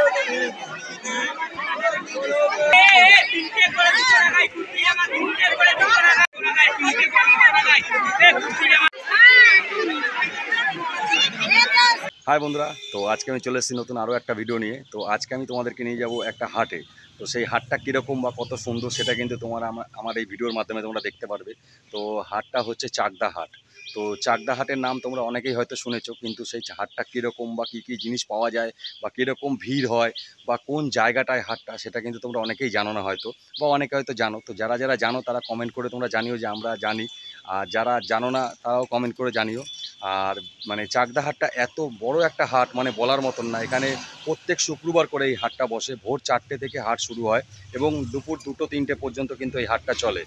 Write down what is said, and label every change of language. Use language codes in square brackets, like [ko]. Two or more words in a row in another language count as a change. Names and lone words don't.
[bn] হায় বন্ধুরা তো আজ কে চলে নতুন আরো এক ভিডিও নিয়ে তো আজ কে তোমাদেরকে নিয়ে যাব এক হাটে তো সেই হাটটা কীরকম বা কত সুন্দর সেটা কিন্তু তোমরা আমার এই ভিডিওর মাধ্যমে তোমরা দেখতে পারবে। তো হাটটা হচ্ছে চাকদা হাট। তো চাকদা হাটের নাম তোমরা অনেকেই হয়তো শুনেছ কিন্তু সেই হাটটা কীরকম বা কী জিনিস पाওয়া যায় বা কীরকম ভিড় হয় বা কোন জায়গাটায় হাটটা সেটা কিন্তু তোমরা অনেকেই জানো না হয়তো বা অনেকে হয়তো জানো। तो যারা যারা জানো তারা কমেন্ট করে তোমরা জানিও যে আমরা জানি, আর যারা জানো না তারাও কমেন্ট করে জানিও। আর মানে চাকদা হাটটা এত বড় একটা হাট মানে বলার মতন না। এখানে প্রত্যেক শুক্রবার করে এই হাটটা বসে, ভোর 4টে থেকে হাট শুরু হয় এবং দুপুর 2-3টে পর্যন্ত কিন্তু এই হাটটা চলে।